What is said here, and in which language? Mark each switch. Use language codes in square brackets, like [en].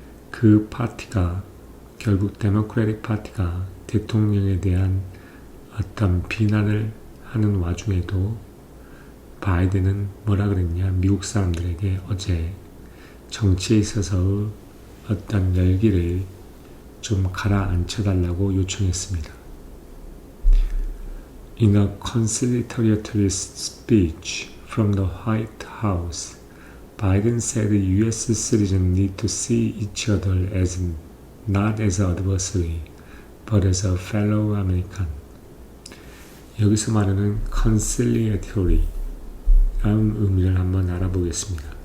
[ko] 그 파티가 결국 데모크래틱 파티가 대통령에 대한 어떤 비난을 하는 와중에도 바이든은 뭐라 그랬냐, 미국 사람들에게 어제 정치에 있어서 어떤 열기를 좀 가라앉혀달라고 요청했습니다. [en] In a conciliatory speech from the White House, Biden said U.S. citizens need to see each other as not as an adversary, but as a fellow American. [ko] 여기서 말하는 conciliatory 라는 의미를 한번 알아보겠습니다.